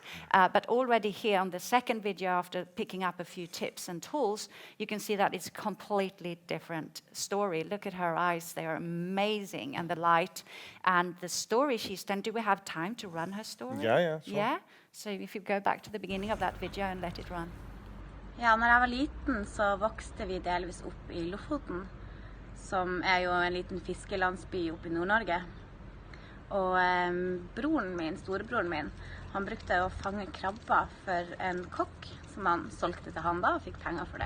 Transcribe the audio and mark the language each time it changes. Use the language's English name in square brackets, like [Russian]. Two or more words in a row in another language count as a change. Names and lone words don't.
[English] But already here on the second video, after picking up a few tips and tools, you can see that it's a completely different story. Look at her eyes, they are amazing, and the light, and the story she's done. Do we have time to run her story? Yeah, sure. Yeah? So if you go back to the beginning of that video and let it run. [Norwegian] Ja, når jeg var liten så vokste vi delvis opp i Lofoten, som jo en liten fiskelandsby oppe i Nord-Norge. Og broren min, storebroren min, han brukte å fange krabber for en kokk som han solgte til han da og fikk penger for det.